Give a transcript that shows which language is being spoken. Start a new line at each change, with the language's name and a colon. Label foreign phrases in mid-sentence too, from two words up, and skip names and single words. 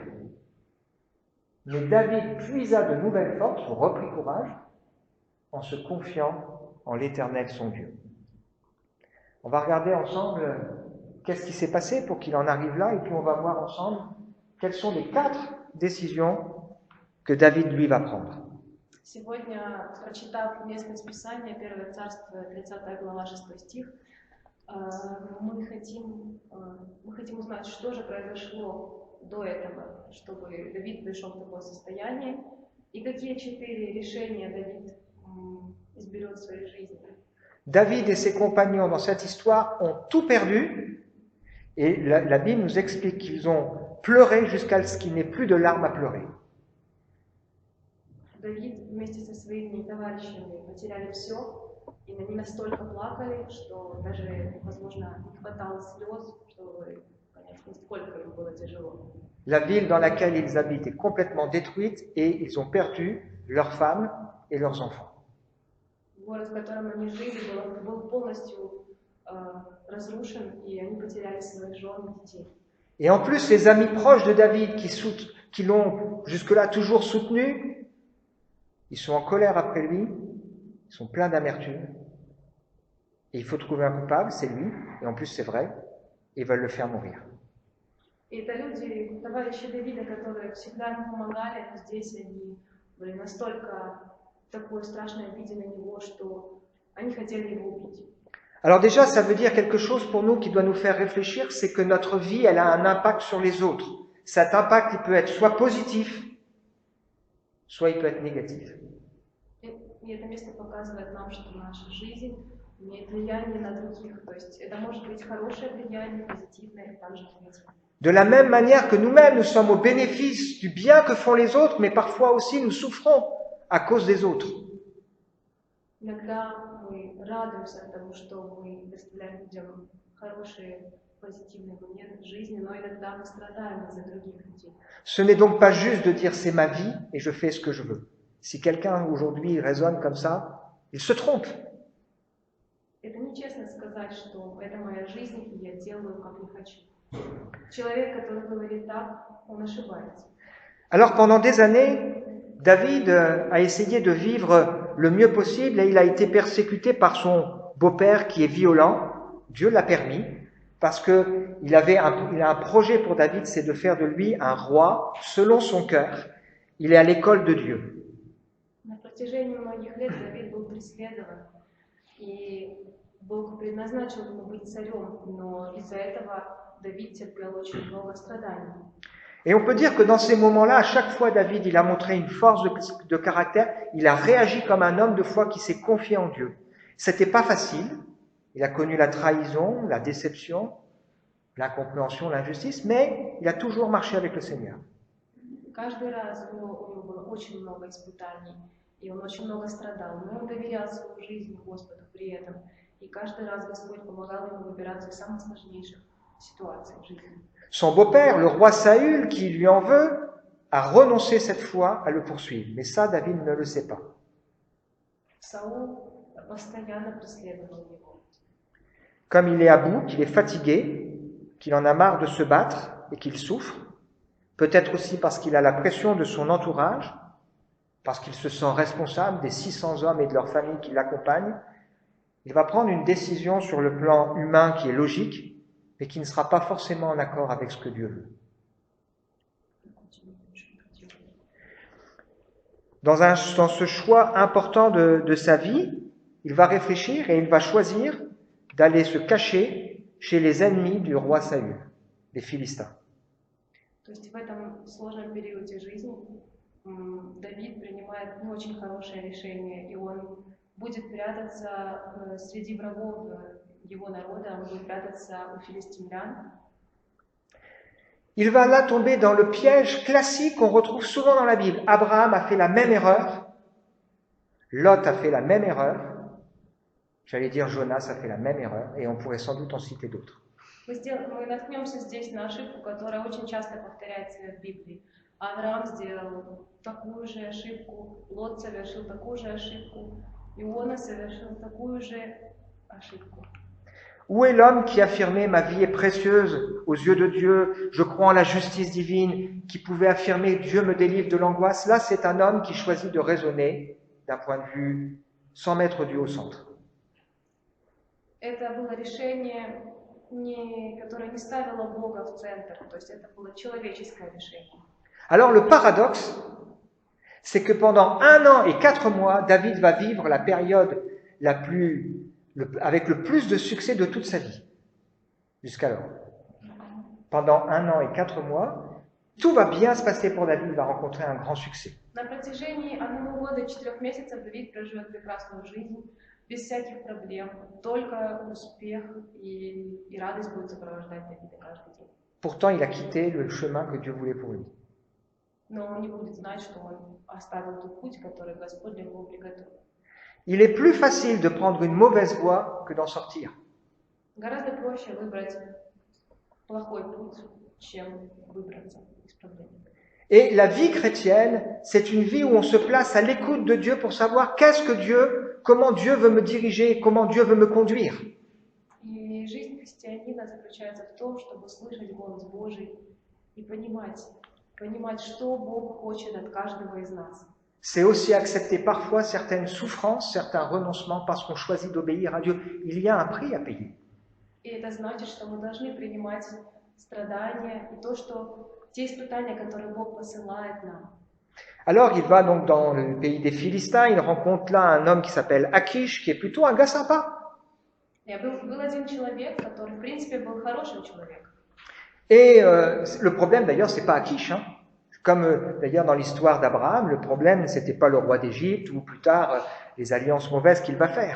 French: Mais David puisa de nouvelles forces, reprit courage, en se confiant en l'Éternel son Dieu. On va regarder ensemble qu'est-ce qui s'est passé pour qu'il en arrive là, et puis on va voir ensemble quelles sont les 4 décisions que David lui va prendre.
Russian: Сегодня, прочитав местность Писания, 1 Царство, 30 глава, 6 стих, мы хотим узнать, что же произошло до этого, чтобы Давид пришел в такое состояние, и какие 4 решения Давид изберет в своей жизни.
French: David et ses compagnons dans cette histoire ont tout perdu, et la Bible nous explique qu'ils ont pleuré jusqu'à ce qu'il n'ait plus de larmes à pleurer.
Russian: Давид вместе со своими товарищами потеряли все, и они настолько плакали, что даже, возможно, не хватало слез, чтобы понять, насколько им было тяжело.
French: La ville dans laquelle ils habitent est complètement détruite et ils ont perdu leurs femmes et leurs enfants.
Russian: Город, в котором они жили, был полностью разрушен, и они потеряли своих жен и детей.
French: Et en plus, les amis proches de David qui l'ont jusque-là toujours soutenu, ils sont en colère après lui, ils sont pleins d'amertume, et il faut trouver un coupable, c'est lui, et en plus c'est vrai, et ils veulent le faire mourir.
Russian: И это люди, товарищи Давида, которые всегда ему помогали, но здесь они были настолько в такой страшной обиде на него, что они хотели его убить.
French: Alors déjà, ça veut dire quelque chose pour nous qui doit nous faire réfléchir, c'est que notre vie, elle a un impact sur les autres. Cet impact, il peut être soit positif, soit il peut être négatif.
Russian: И это место показывает нам, что наша жизнь имеет влияние на других. То есть это может быть хорошее влияние, позитивное, и также негативное.
French: De la même manière que nous-mêmes, nous sommes au bénéfice du bien que font les autres, mais parfois aussi nous souffrons à cause des autres.
Russian: Иногда мы радуемся тому, что мы доставляем людям хорошие, позитивные моменты в жизни, но иногда мы страдаем из-за других людей.
French: Ce n'est donc pas juste de dire c'est ma vie et je fais ce que je veux. Si quelqu'un aujourd'hui raisonne comme ça, il se trompe.
Russian: Это нечестно сказать, что это моя жизнь, и я делаю, как я хочу. Человек, который говорит так, он ошибается.
French: Alors pendant des années, David a essayé de vivre le mieux possible et il a été persécuté par son beau-père qui est violent. Dieu l'a permis parce qu'il a un projet pour David, c'est de faire de lui un roi selon son cœur. Il est à l'école de Dieu.
Russian: На протяжении многих лет Давид был преследован, и Бог предназначил ему быть царем, но из-за этого Давид терпел очень много страданий.
French: Et on peut dire que dans ces moments-là, à chaque fois, David, il a montré une force de caractère, il a réagi comme un homme de foi qui s'est confié en Dieu. C'était pas facile, il a connu la trahison, la déception, l'incompréhension, l'injustice, mais il a toujours marché avec le Seigneur.
Russian: Каждый раз у него было очень много испытаний, и он очень много страдал, но он доверял свою жизнь Господу при этом, и каждый раз Господь помогал ему выбираться из самых сложнейших ситуаций в жизни.
French: Son beau-père, le roi Saül, qui lui en veut, a renoncé cette fois à le poursuivre. Mais ça, David ne le sait pas.
Russian: Саул постоянно преследовал его.
French: Comme il est à bout, qu'il est fatigué, qu'il en a marre de se battre et qu'il souffre, peut-être aussi parce qu'il a la pression de son entourage, parce qu'il se sent responsable des 600 hommes et de leur famille qui l'accompagnent, il va prendre une décision sur le plan humain qui est logique, mais qui ne sera pas forcément en accord avec ce que Dieu veut. Dans ce choix important de sa vie, il va réfléchir et il va choisir d'aller se cacher chez les ennemis du roi Saül, les Philistins.
Russian: То есть в этом сложном периоде жизни Давид принимает не очень хорошее решение, и он будет прятаться среди врагов его народа, он будет прятаться у филистимлян.
French: Il va là tomber dans le piège classique qu'on retrouve souvent dans la Bible. Abraham a fait la même erreur, Lot a fait la même erreur, j'allais dire Jonas a fait la même erreur, et on pourrait sans doute en citer d'autres.
Russian: Мы наткнемся здесь на ошибку, которая очень часто повторяется в Библии. Авраам сделал такую же ошибку, Лот совершил такую же ошибку, Иона совершил такую же ошибку.
French: Où est l'homme qui affirmait « ma vie est précieuse aux yeux de Dieu, je crois en la justice divine », qui pouvait affirmer « Dieu me délivre de l'angoisse ». Là, c'est un homme qui choisit de raisonner d'un point de vue sans mettre Dieu au centre.
Russian: Это было решение, которое не ставило Бога в центр, то есть это было человеческое решение.
French: Alors le paradoxe, c'est que pendant 1 an et 4 mois, David va vivre la période avec le plus de succès de toute sa vie, jusqu'alors. Pendant 1 an et 4 mois, tout va bien se passer pour David, il va rencontrer un grand succès.
Russian: На протяжении 1 года и 4 месяцев Давид проживет прекрасную жизнь, без всяких проблем, только успех и радость будут сопровождать Давида каждый день.
French: Pourtant, il a quitté le chemin que Dieu voulait pour lui.
Russian: Но он не будет знать, что он оставил тот путь, который Господь для него приготовил.
French: Il est plus facile de prendre une mauvaise voie que d'en sortir.
Russian: Гораздо проще выбрать плохой путь, чем выбраться из проблем.
French: Et la vie chrétienne, c'est une vie où on se place à l'écoute de Dieu pour savoir comment Dieu veut me diriger, comment Dieu veut me conduire.
Russian: И жизнь христианина заключается в том, чтобы слышать голос Божий и понимать, что Бог хочет от каждого из нас.
French: C'est aussi accepter parfois certaines souffrances, certains renoncements parce qu'on choisit d'obéir à Dieu. Il y a un prix à payer.
Russian: И это значит, что мы должны принимать страдания и то, что те испытания, которые Бог посылает нам.
French: Alors il va donc dans le pays des Philistins, il rencontre là un homme qui s'appelle Akish, qui est plutôt un gars sympa.
Russian: Был один человек, который, в принципе, был хорошим человеком.
French: Et le problème d'ailleurs, c'est pas Akish, hein. Comme d'ailleurs dans l'histoire d'Abraham, le problème c'était pas le roi d'Égypte ou plus tard les alliances mauvaises qu'il va faire.